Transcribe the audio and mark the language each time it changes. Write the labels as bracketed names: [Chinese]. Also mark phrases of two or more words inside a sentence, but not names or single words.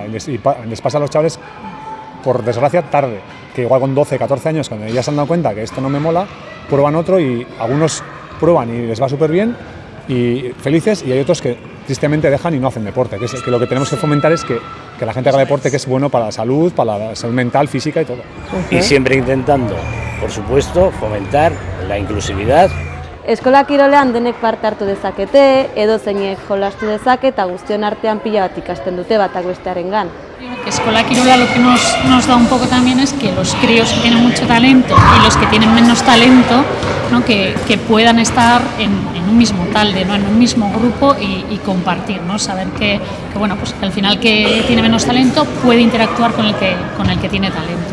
[Spanish] Y les pasa a los chavales, por desgracia, tarde, que igual con 12, 14 años, cuando ya se han dado cuenta que esto no me mola, prueban otro, y algunos prueban y les va súper bien y felices, y hay otros que tristemente dejan y no hacen deporte. Que lo que tenemos que fomentar es que la gente haga deporte, que es bueno para la salud mental, física y todo. Y siempre intentando, por supuesto, fomentar la inclusividad. [Basque] Eskola kirolean denek parte hartu dezakete, edozeinek jolastu dezake, eta guztion artean pila bat ikasten dute batak bestearengan. [Spanish] Escola Quirola lo que nos da un poco también es que los críos que tienen mucho talento y los que tienen menos talento, ¿no? que puedan estar en un mismo talde, ¿no? En un mismo grupo y compartir, ¿no? Saber que bueno, pues al final que tiene menos talento puede interactuar con el que tiene talento.